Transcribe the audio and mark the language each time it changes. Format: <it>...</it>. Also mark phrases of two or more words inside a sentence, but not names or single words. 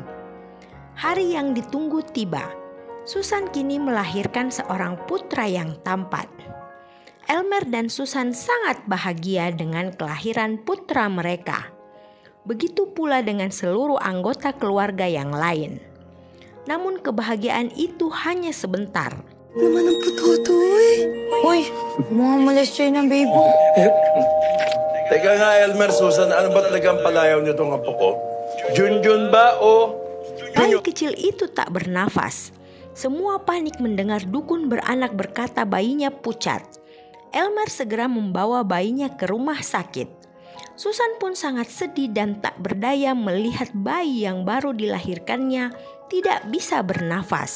<id>Hari yang ditunggu tiba. Susan kini melahirkan seorang putra yang tampan. Elmer dan Susan sangat bahagia dengan kelahiran putra mereka. Begitu pula dengan seluruh anggota keluarga yang lain. Namun kebahagiaan itu hanya sebentar.</id> <tl>Naman ang puto to eh. Uy, mga molestya ng baby. Teka nga, Elmer, Susan, ano ba talagang palayaw niyo itong apo ko? Junjun ba o...</tl> <id>Bayi kecil itu tak bernafas. Semua panik mendengar dukun beranak berkata bayinya pucat. Elmer segera membawa bayinya ke rumah sakit. Susan pun sangat sedih dan tak berdaya melihat bayi yang baru dilahirkannya tidak bisa bernafas.</id>